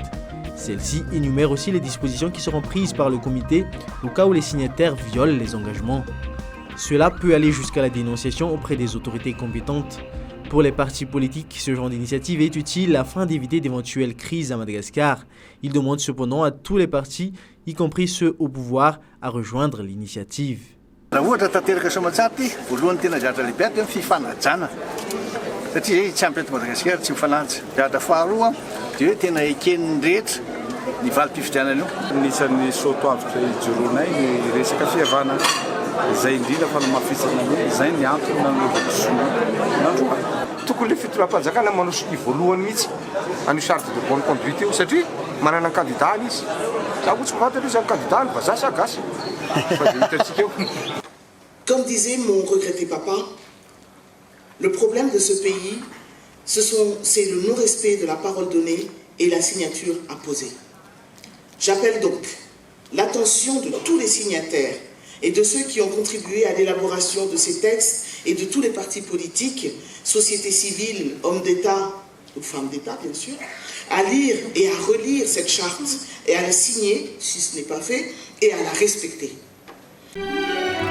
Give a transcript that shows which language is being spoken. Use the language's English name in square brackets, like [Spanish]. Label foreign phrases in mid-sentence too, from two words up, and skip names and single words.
[French] Celle-ci énumère aussi les dispositions qui seront prises par le comité au cas où les signataires violent les engagements. Cela peut aller jusqu'à la dénonciation auprès des autorités compétentes. Pour les partis politiques, ce genre d'initiative est utile afin d'éviter d'éventuelles crises à Madagascar. Il demande cependant à tous les partis, y compris ceux au pouvoir, à rejoindre l'initiative. [Malagasy] Ny valim-pifidianana io anisan'ny soatoavitra ijoroanay ny resaka fihavana izay indrindra fa nomafisana izay ny antony nanovako son'androany tokony le fitoram-panjakana manao i voalohany mihitsy an'io [French] charte de bonne conduite [Malagasy] io satria manana ny kandidany izy za ohatsy mivantana io zany kandidany va za sa gasy fa dia hitantsika eo. [French] Comme disait mon regretté papa, le problème de ce pays, c'est le non-respect de la parole donnée et la signature imposée. J'appelle donc l'attention de tous les signataires et de ceux qui ont contribué à l'élaboration de ces textes et de tous les partis politiques, sociétés civiles, hommes d'État ou femmes d'État bien sûr, à lire et à relire cette charte et à la signer, si ce n'est pas fait, et à la respecter.